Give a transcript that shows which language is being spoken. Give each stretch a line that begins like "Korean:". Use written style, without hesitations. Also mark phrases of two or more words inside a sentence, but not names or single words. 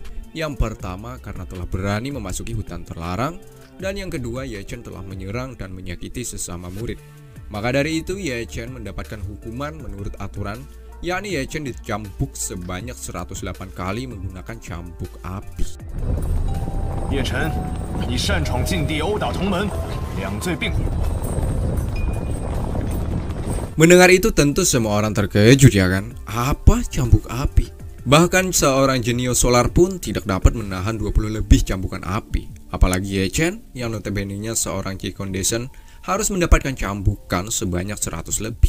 Indonesian: Yang pertama karena telah berani memasuki hutan terlarang, dan yang kedua Ye Chen telah menyerang dan menyakiti sesama murid. Maka dari itu Ye Chen mendapatkan hukuman menurut aturan, yakni Ye Chen dicambuk sebanyak 108 kali menggunakan cambuk api. Ye Chen,
Chinese: 你擅闯禁地殴打同门，两罪并罚。
Indonesian: Mendengar itu tentu semua orang terkejut ya kan? Apa cambuk api? Bahkan seorang jenius solar pun tidak dapat menahan 20 lebih cambukan api. Apalagi Ye Chen yang notabene-nya seorang Qi Condition harus mendapatkan cambukan sebanyak 100 lebih.